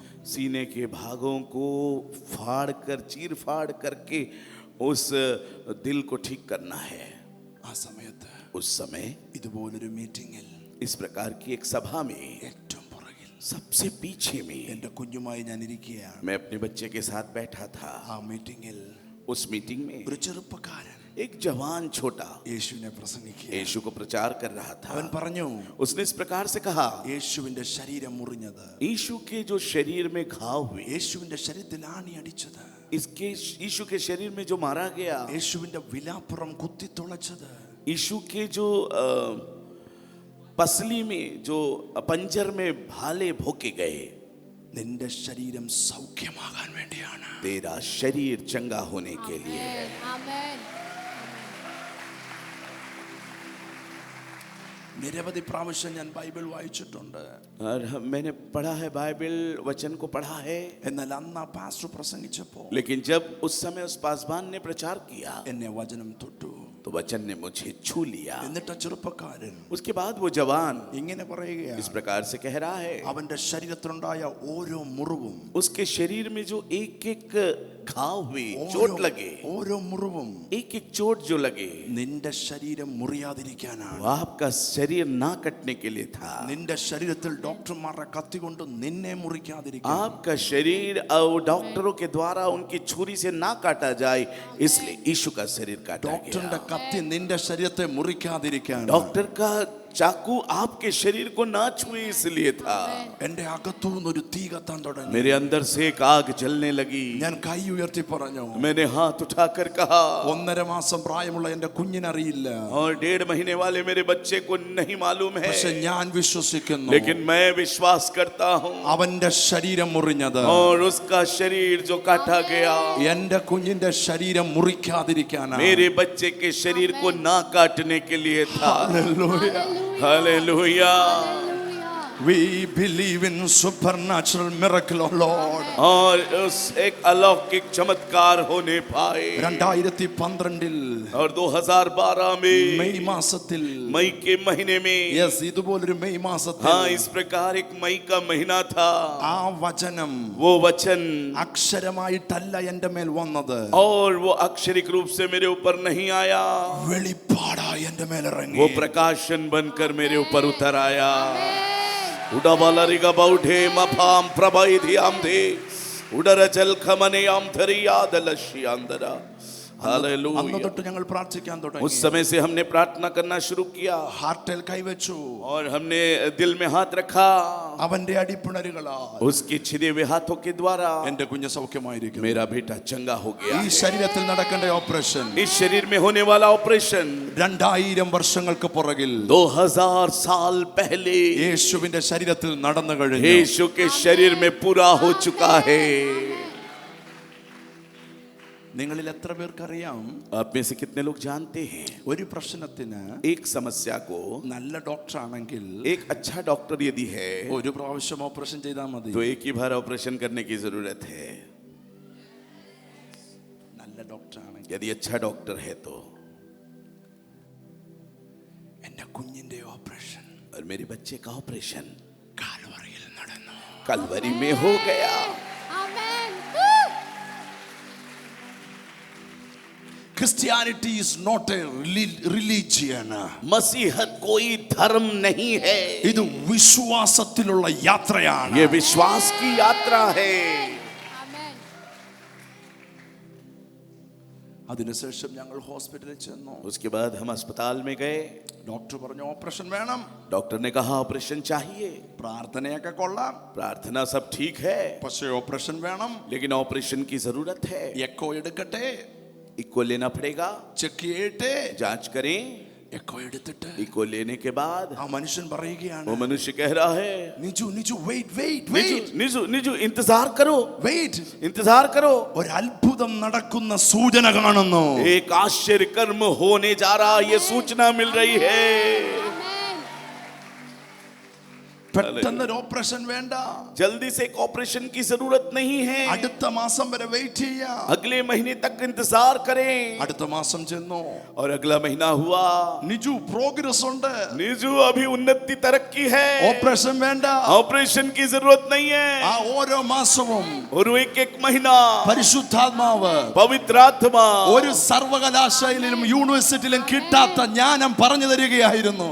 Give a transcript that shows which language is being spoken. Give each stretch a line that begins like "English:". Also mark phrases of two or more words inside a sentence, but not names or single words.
Hindi: सीने के भागों को फाड़ कर, चीर फाड़ करके उस दिल को ठीक करना है.
Malayalam: ആ സമയത്ത്
Hindi: उस समय
Malayalam: ഇതുപോലൊരു മീറ്റിംഗിൽ
Hindi: इस प्रकार की एक सभा में
Malayalam: ഏറ്റവും പുറകിൽ
Hindi: सबसे पीछे में
Malayalam: എന്റെ കുഞ്ഞുമായി ഞാൻ ഇരിക്കുകയാണ്.
Hindi: मैं अपने बच्चे के साथ बैठा था.
Malayalam: ആ മീറ്റിംഗിൽ
Hindi: उस मीटिंग में
Malayalam: ഒരു ചെറുപ്പക്കാരൻ
Hindi: एक जवान छोटा
Malayalam: യേശുവിനെ പ്രസംഗിക്കുക.
Hindi: यीशु को प्रचार कर रहा था.
Malayalam: അവൻ പറഞ്ഞു
Hindi: उसने इस प्रकार से कहा,
Malayalam: യേശുവിന്റെ ശരീരം മുറിഞ്ഞത്,
Hindi: यीशु के जो शरीर में घाव हुए,
Malayalam: യേശുവിന്റെ ശരീരത്തിൽ ആണി അടിച്ചത്,
Hindi: इसके यीशु के शरीर में जो मारा गया,
Malayalam: യേശുവിന്റെ വിലാപ്പുറം കുത്തിത്തുളച്ചത്,
Hindi: यीशु के जो पसली में, जो पंजर में भाले भोके गए,
Malayalam: നിന്റെ ശരീരം സൗഖ്യമാകാൻ വേണ്ടിയാണ്.
Hindi: तेरा शरीर चंगा होने के लिए है. Amen.
Malayalam: നിരവധി പ്രാവശ്യം ഞാൻ ബൈബിൾ വായിച്ചിട്ടുണ്ട്.
Hindi: और मैंने पढ़ा है, बाइबल वचन को पढ़ा है.
Malayalam: എന്നാൽ അന്ന് ആ പാസ്റ്റർ പ്രസംഗിച്ചപ്പോൾ
Hindi: लेकिन जब उस समय उस पासवान ने प्रचार किया,
Malayalam: എന്നെ വചനം തൊട്ടു.
Hindi: तो वचन ने मुझे छू लिया.
Malayalam: എന്നിട്ട് ആ ചെറുപ്പക്കാരൻ
Hindi: उसके बाद वो जवान
Malayalam: ഇങ്ങനെ
Hindi: इस
Malayalam: പറയുകയാണ്,
Hindi: प्रकार से कह रहा है,
Malayalam: അവന്റെ ശരീരത്തിലുണ്ടായ ഓരോ മുറിവും,
Hindi: उसके शरीर में जो एक एक घाव हुए, चोट लगे,
Malayalam: ഓരോ മുറിവും
Hindi: एक एक चोट जो लगे,
Malayalam: നിന്റെ ശരീരം മുറിയാതിരിക്കാനാണ്.
Hindi: वो आपका शरीर ना कटने के लिए था.
Malayalam: നിന്റെ ശരീരത്തിൽ ഡോക്ടർമാരുടെ കത്തി കൊണ്ട് നിന്നെ മുറിക്കാതിരിക്കാൻ,
Hindi: आपका शरीर डॉक्टरों के द्वारा उनकी छुरी से ना काटा जाए, इसलिए यीशु का शरीर काटा
Malayalam: ഡോക്ടറിന്റെ
Hindi: गया.
Malayalam: കത്തി നിന്റെ ശരീരത്തെ മുറിക്കാതിരിക്കാൻ,
Hindi: डॉक्टर का चाकू आपके शरीर को ना छुए इसलिए था.
Malayalam: എന്റെ അകത്തുനിന്ന് ഒരു തീ കത്താൻ തുടങ്ങി.
Hindi: मेरे अंदर से एक आग जलने लगी.
Malayalam: ഞാൻ കൈ ഉയർത്തി പറഞ്ഞു,
Hindi: मैंने हाथ उठाकर कहा,
Malayalam: 1.5 മാസം പ്രായമുള്ള എന്റെ കുഞ്ഞിനറിയില്ല,
Hindi: और 1.5 महीने वाले मेरे बच्चे को नहीं मालूम है,
Malayalam: പക്ഷെ ഞാൻ വിശ്വസിക്കുന്നു
Hindi: लेकिन मैं विश्वास करता हूँ,
Malayalam: അവന്റെ ശരീരം മുറിഞ്ഞത്
Hindi: और उसका शरीर जो काटा गया,
Malayalam: എന്റെ കുഞ്ഞിന്റെ ശരീരം മുറിക്കാതിരിക്കാനാണ്.
Hindi: मेरे बच्चे के शरीर को ना काटने के लिए था. हालेलुया.
English: We believe in supernatural miracle, oh Lord.
Hindi: और उस एक अलौकिक चमत्कार होने पाए. 2012 और 2012 में
Malayalam: മെയ് മാസത്തിൽ,
Hindi: मई के महीने में,
Malayalam: യെസ്, ഇതുപോലൊരു മെയ് മാസത്തിൽ
Hindi: हाँ, इस प्रकार एक मई का महीना था.
Malayalam: ആ വചനം
Hindi: वो वचन
Malayalam: അക്ഷരമായിട്ടല്ല എന്റെ മേൽ വന്നത്,
Hindi: और वो अक्षरिक रूप से मेरे ऊपर नहीं आया,
Malayalam: വെളിപ്പാടായി എന്റെ മേൽ ഇറങ്ങി.
Hindi: वो प्रकाशन बनकर मेरे ऊपर उतर आया. उड़ाबालरिगा बाउढे मफाम प्रभाई धियाम धे उड़र जल खमने आम धरी यादलशी अंदरा हालेलुया।
Malayalam: അന്ന് തൊട്ട് ഞങ്ങൾ പ്രാർത്ഥിക്കാൻ
Hindi: उस
Malayalam: തുടങ്ങി.
Hindi: समय से हमने प्रार्थना करना शुरू किया
Malayalam: ഹാർട്ടിൽ കൈവച്ചു.
Hindi: और हमने दिल में हाथ रखा,
Malayalam: അവന്റെ അടിപ്പിണരുകളാൽ
Hindi: उसके छिदे हुए हाथों के द्वारा
Malayalam: എന്റെ കുഞ്ഞ് സൗഖ്യമായിരിക്കും.
Hindi: मेरा बेटा चंगा हो गया
Malayalam: ഈ
Hindi: है।
Malayalam: ശരീരത്തിൽ നടക്കേണ്ട ഓപ്പറേഷൻ
Hindi: इस शरीर में होने वाला ऑपरेशन
Malayalam: 2000 വർഷങ്ങൾക്ക് പുറകിൽ
Hindi: 2000 साल पहले
Malayalam: യേശുവിന്റെ ശരീരത്തിൽ നടന്നു കഴിഞ്ഞു.
Hindi: यीशु के शरीर में पूरा हो चुका है।
Malayalam: നിങ്ങളിൽ എത്ര പേർക്കറിയാം
Hindi: आप में से कितने लोग जानते हैं
Malayalam: ഒരു പ്രശ്നത്തിന്
Hindi: एक समस्या को
Malayalam: നല്ല ഡോക്ടർ ആണെങ്കിൽ
Hindi: एक अच्छा डॉक्टर यदि है
Malayalam: ഒരു പ്രാവശ്യം ഓപ്പറേഷൻ ചെയ്താൽ മതി.
Hindi: तो एक ही बार ऑपरेशन करने की जरूरत है।
Malayalam: നല്ല ഡോക്ടർ ആണെങ്കിൽ
Hindi: यदि अच्छा डॉक्टर है तो
Malayalam: എന്റെ കുഞ്ഞിന്റെ ഓപ്പറേഷൻ
Hindi: और मेरे बच्चे का ऑपरेशन
Malayalam: കാൽവറിയിൽ നടന്നു.
Hindi: कलवरी में हो गया। Amen.
English: Christianity is not a religion.
Hindi: मसीहत कोई धर्म नहीं है,
Malayalam: ഇത് വിശ്വാസത്തിലുള്ള യാത്രയാണ്.
Hindi: ये विश्वास की यात्रा है। Amen.
Malayalam: അതിനുശേഷം ഞങ്ങൾ ഹോസ്പിറ്റലിൽ ചെന്നു.
Hindi: उसके बाद हम अस्पताल में गए,
Malayalam: ഡോക്ടർ പറഞ്ഞു ഓപ്പറേഷൻ വേണം.
Hindi: डॉक्टर ने कहा ऑपरेशन चाहिए।
Malayalam: പ്രാർത്ഥനയൊക്കെ കൊള്ളാം,
Hindi: प्रार्थना सब ठीक है,
Malayalam: പക്ഷേ ഓപ്പറേഷൻ വേണം.
Hindi: लेकिन ऑपरेशन की जरूरत है।
Malayalam: എക്കോ എടുക്കട്ടെ,
Hindi: इको लेना पड़ेगा,
Malayalam: ചെക്ക് ചെയ്യട്ടെ.
Hindi: जांच करें।
Malayalam: എക്കോ എടുത്തിട്ട്
Hindi: इको लेने के बाद
Malayalam: ആ മനുഷ്യൻ പറയുകയാണ്,
Hindi: वो मनुष्य कह रहा है,
Malayalam: നിജു നിജു
English: wait wait
Hindi: निजू
Malayalam: വെയിറ്റ്
Hindi: निजू निजू इंतजार करो,
Malayalam: വെയിറ്റ്.
Hindi: इंतजार करो,
Malayalam: ഒരു അത്ഭുതം നടക്കുന്ന സൂചന കാണുന്നു.
Hindi: एक आश्चर्य कर्म होने जा रहा, ये सूचना मिल रही है। Amen.
Malayalam: പെട്ടെന്ന് ഒരു ഓപ്പറേഷൻ വേണ്ട,
Hindi: जल्दी से एक ऑपरेशन की जरूरत नहीं है,
Malayalam: അടുത്ത മാസം വരെ വെയിറ്റ് ചെയ്യാം.
Hindi: अगले महीने तक इंतजार करें।
Malayalam: അടുത്ത മാസം ചെന്നു,
Hindi: और अगला महीना हुआ,
Malayalam: നിജു പ്രോഗ്രസ് ഉണ്ട്,
Hindi: निजू अभी उन्नति तरक्की है,
Malayalam: ഓപ്പറേഷൻ വേണ്ട.
Hindi: ऑपरेशन की जरूरत नहीं
Malayalam: ആ
Hindi: है।
Malayalam: ഓരോ മാസവും
Hindi: और एक एक महीना
Malayalam: പരിശുദ്ധാത്മാവ്
Hindi: पवित्र आत्मा
Malayalam: ഒരു സർവകലാശാലയിലും യൂണിവേഴ്സിറ്റിയിലും കിട്ടാത്ത ജ്ഞാനം പറഞ്ഞു തരികയായിരുന്നു.